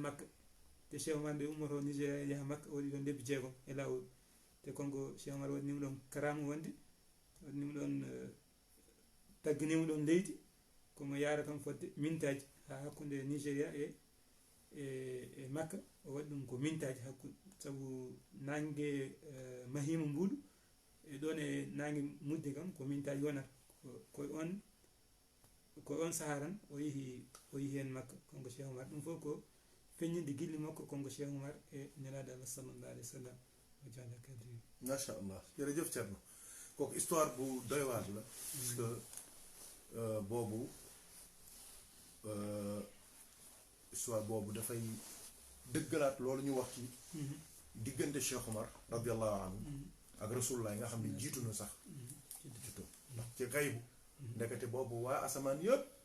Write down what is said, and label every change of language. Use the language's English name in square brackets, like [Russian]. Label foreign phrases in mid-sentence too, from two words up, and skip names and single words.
[Fula] Makka te Cheikh Oumar nde ummoto Nigéria yaha Makka waɗi ɗon lebbi jeegom e lawol te konko Cheikh Oumar waɗnimo ɗon karama wonde waɗnimo ɗon tagganimo ɗon leydi komo yaara kam fodde mintaji ha hakkude Nigéria e Makka o waɗi ɗum ko mintaji hakkude saabu nangue mahima mbuɗu e ɗon e nangue mudde kam ko mintaji wonata ko on saaha tan o yeehi hen Makka konko Cheikh Oumar ɗum fof ko feññinde gilli makko konko Cheikh Oumar e nelaɗo Allah [Arabic] صلى الله عليه وسلم [Fula] o jalla kadi [Wolof] machallah jërëjëf Thierno kooku histoire bu doy waar la parce que boobu histoire boobu dafay dëggalaat loolu ñu wax ci diggante Cheikh Oumar [Arabic] رضي الله عنه [Wolof] ak rasulullah nga xam ne jiitu na sax jiitu ndax ci xaybu ndekete boobu waa asamaan yëpp